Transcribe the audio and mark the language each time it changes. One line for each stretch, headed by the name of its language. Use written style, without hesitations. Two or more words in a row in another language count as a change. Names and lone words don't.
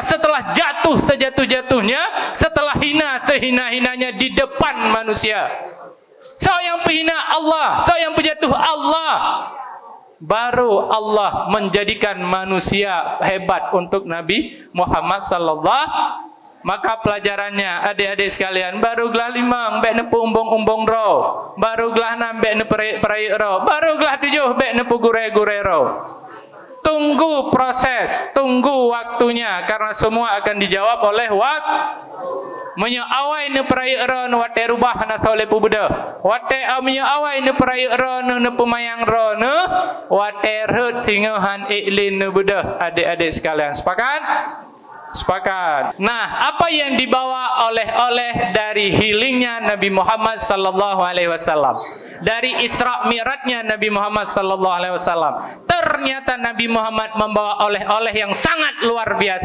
Indonesian: Setelah jatuh sejatuh-jatuhnya, setelah hina sehina-hinanya di depan manusia. So yang penghina Allah, so yang penjatuh Allah, baru Allah menjadikan manusia hebat untuk Nabi Muhammad sallallahu. Maka pelajarannya adik-adik sekalian, barulah 5
Gayo: bek nepu umbong-umbong ro,
Indonesian: barulah 6
Gayo: bek nepu peraik ro,
Indonesian: barulah 7
Gayo: bek nepu gure-gure ro.
Indonesian: Tunggu proses, tunggu waktunya, karena semua akan dijawab oleh waktu.
Gayo: Menyo awai ne peraik ro ne wate rubah na tole pu buda. Wate menyo awai ne peraik ro ne pemayang ro ne wate rut singahan iklin ne buda.
Indonesian: Adik-adik sekalian, sepakat? Sepakat. Nah, apa yang dibawa oleh dari healingnya Nabi Muhammad
Arabic: sallallahu alaihi wasallam,
Indonesian: dari Isra Mi'rajnya Nabi Muhammad
Arabic: sallallahu alaihi wasallam,
Indonesian: ternyata Nabi Muhammad membawa oleh-oleh yang sangat luar biasa.